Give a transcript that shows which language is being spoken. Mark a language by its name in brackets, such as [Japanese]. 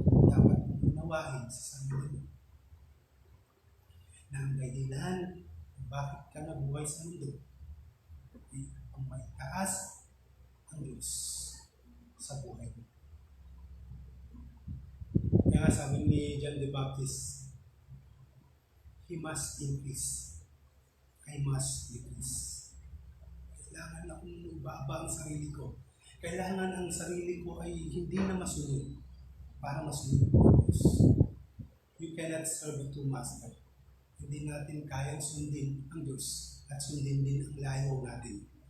[Filipino] Dapat unawain sa sarili mo na ang dahilan bakit ka nabuhay sa mundo ay ang maitaas ang Diyos sa buhay mo. [English] Kaya sabi ni John the Baptist, He must increase, I must decrease. [Filipino] Kailangan akong ibaba ang sarili ko. Kailangan ang sarili ko ay hindi na masunod para masunod ang Diyos. [English] You cannot serve two masters. [Filipino] Hindi natin kayang sundin ang Diyos at sundin din ang layo natin.